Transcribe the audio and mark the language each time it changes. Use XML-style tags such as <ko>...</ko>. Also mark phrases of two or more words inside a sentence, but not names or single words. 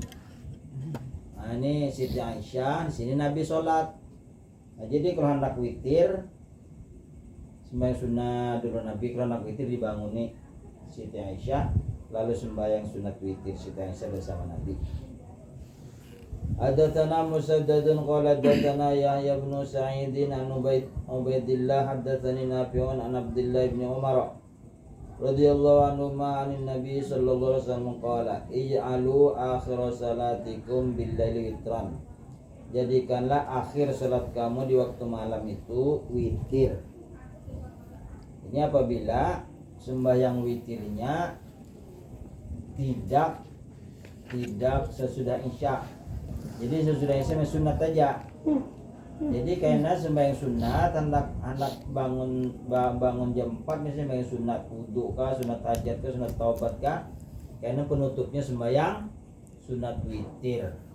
<id>Nah, ini Siti Aisyah, di sini Nabi sholat. Nah, jadi kalau hendak witir, sembahyang sunnah dulu Nabi, kalau hendak witir dibanguni Siti Aisyah, lalu sembahyang sunat witir Siti Aisyah bersama Nabi.</id> <ar>حدثنا مسدد قال حدثنا يحيى بن سعيد عن عبيد الله حدثني نافع عن عبد الله بن عمر رضي الله عنه عن النبي صلى الله عليه وسلم قال اجعلوا آخر صلاتكم بالليل وترا.</ar> <id>Jadikanlah akhir salat kamu di waktu malam itu witir. Ini apabila sembahyang witirnya tidak sesudah Isya. Jadi sesudah Isya sunat aja. Jadi karena sembahyang sunat hendak bangun jam 4 misalnya sembahyang sunat wudu kah, sunat hajat kah, sunat taubat kah, karena penutupnya sembahyang sunat witir.</id>